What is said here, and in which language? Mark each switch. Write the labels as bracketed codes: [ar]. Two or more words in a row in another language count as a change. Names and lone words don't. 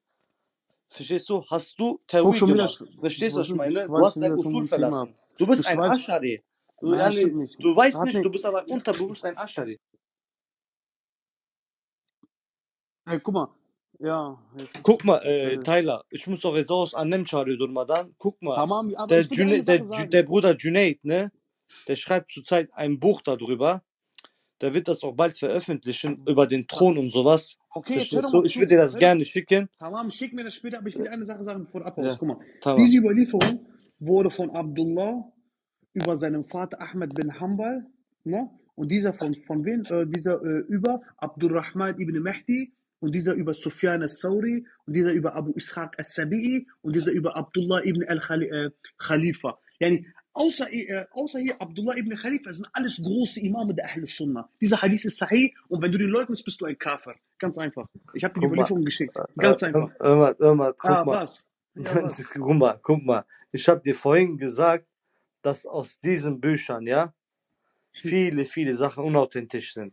[de] Verstehst du? Hast du Tawil gemacht? Verstehst du, was ich meine? Du hast dein Usul verlassen. Du bist ein Aschari. Du weißt nicht, du bist aber unterbewusst ein Aschari. Hey, guck mal. Ja. Guck mal, Tyler, ich muss doch jetzt aus [tr] annem çağırıyor durmadan. [de] Guck mal, Tamam, der Bruder Junaid, ne? Der schreibt zurzeit ein Buch darüber. Der wird das auch bald veröffentlichen, über den Thron und sowas. Okay, verstehst du? Ich würde dir das gerne schicken. Tamam, schick mir das später, aber ich will dir eine Sache sagen, bevor du abhaust. Ja, guck mal, tamam. diese Überlieferung wurde von Abdullah über seinen Vater Ahmed bin Hanbal, ne? Und dieser von wem? Über Abdurrahman ibn Mahdi und dieser über Sufyan al-Sawri und dieser über Abu Ishaq al-Sabi'i und dieser über Abdullah ibn al-Khalifa. Yani, außer hier Abdullah ibn Khalifa sind alles große Imame der [ar] Ahl Sunnah. [de] Dieser Hadith ist sahih und wenn du den leugnest, bist du ein Kafir. Ganz einfach. Ich habe dir die Überlieferung geschickt. Ganz einfach. Guck mal. Was? Guck mal. Ich habe dir vorhin gesagt, dass aus diesen Büchern, ja, viele Sachen unauthentisch sind.